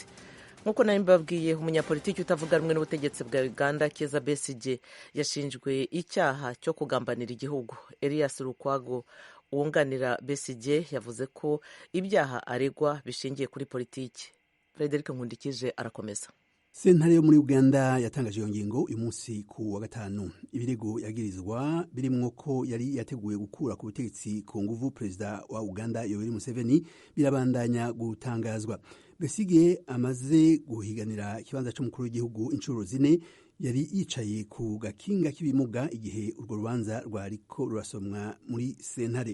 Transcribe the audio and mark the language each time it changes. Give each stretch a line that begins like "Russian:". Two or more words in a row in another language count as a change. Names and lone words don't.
Rundi: Nkuko nari mbabwiye, umunyapolitiki utavuga rumwe n'ubutegetsi bwa Uganda Kizza Besigye yashinjwe icyaha cyo kugambanira igihugu. Elias Lukwago wunganira Besigye yavuze ko ibyaha aregwa bishingiye kuri politiki. Frederic Nkundikije arakomeza. Sentare yo muri Uganda yatangaje iyo ngingo uyu munsi ku wa gatanu. Ibirego yagirizwa birimwo ko yari yateguye gukura ku butegetsi ku nguvu Perezida wa Uganda Yoweri Museveni birabandanya gutangazwa. Besigye amaze guhiganira ikibanza cy'umukuru w'igihugu inshuro 4 yari yicaye ku gakinga k'ibimuga igihe urwo rubanza rwariko rurasomwa muri sentare.